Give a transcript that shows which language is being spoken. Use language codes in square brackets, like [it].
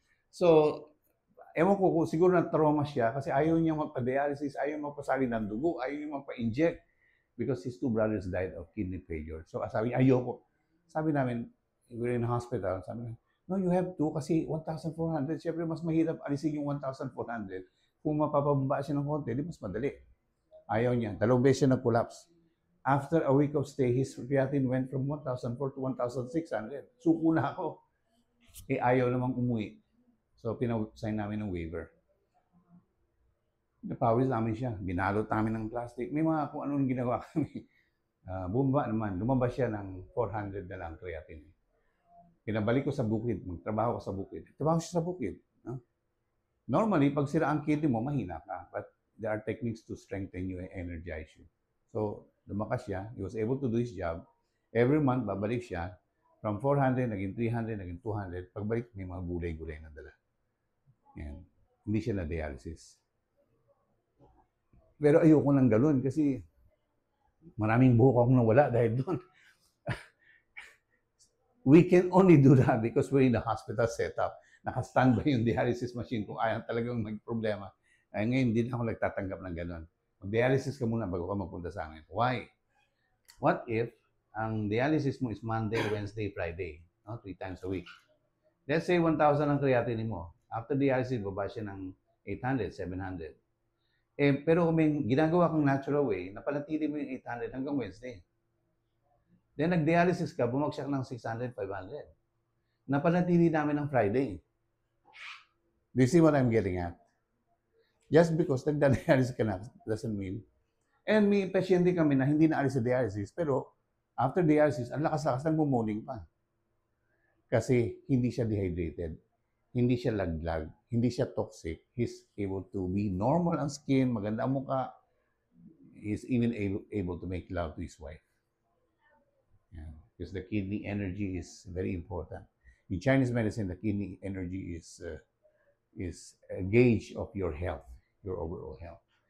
[tl] So, ewan ko kung siguro na-trauma siya kasi ayaw niya magpa-dialysis, ayaw magpasali ng dugo, ayaw niya magpa-inject [en] because his two brothers died of kidney failure. [tl] So, sabi niya, ayoko. [en] Sabi namin, we're in the hospital, [tl] sabi namin, [en] no, you have to [tl] kasi [en] 1,400. [tl] Siyempre, mas mahirap alisin yung 1,400. Kung mapapababa siya ng konti, di mas madali. Ayaw niya. 2 beses siya nag-collapse. [en] After a week of stay, his creatinine went from 1,400 to 1,600. [tl] Suko na ako. Eh, ayaw namang umuwi. So, pinag-sign namin ng waiver. Napawis namin siya. Binalot namin ng plastic. May mga kung anong ginawa kami. Bumaba naman. Lumabas siya ng 400 na lang creatinine. Pinabalik ko sa bukid. Magtrabaho ko sa bukid. Trabaho siya sa bukid. No? Normally, pag sira ang kidney mo, mahina ka. [en] But there are techniques to strengthen you and energize you. So, [tl] lumakas siya. [en] He was able to do his job. Every month, [tl] babalik siya. From 400, naging 300, naging 200. Pagbalik, may mga gulay-gulay na dala. Yan. Hindi siya na-dialysis. Pero ayoko nang galon kasi maraming buhok akong nawala dahil doon. [en] We can only do that because we're in the hospital setup. [tl] Naka-standby yung dialysis machine kung ayaw talagang mag-problema. Ay, ngayon, hindi na ako nagtatanggap ng gano'n. Mag-dialysis ka muna bago ka magpunta sa akin. [en] Why? What if ang dialysis mo is Monday, Wednesday, Friday? No? 3 times a week. Let's say 1,000 ang creatinine mo. [tl] After dialysis, baba siya ng 800, 700. Pero kung may ginagawa kang [en] natural way, [tl] napanatili mo yung 800 hanggang Wednesday. Then nag-dialysis ka, bumagsak ng 600, 500. Napanatili namin ng Friday. [en] Do you see what I'm getting at? Just because [tl] nagda-dialysis ka na [en] doesn't mean. [tl] And may pasyente kami na hindi na alis sa dialysis, pero after dialysis, ang lakas-lakas ng bumuling pa. Kasi hindi siya dehydrated, hindi siya laglag, hindi siya toxic. [en] He's able to be normal [tl] ang skin, maganda ang mukha. [en] He's even able to make love to his wife. Yeah. Because the kidney energy is very important. In Chinese medicine, the kidney energy is a gauge of your health, your overall health.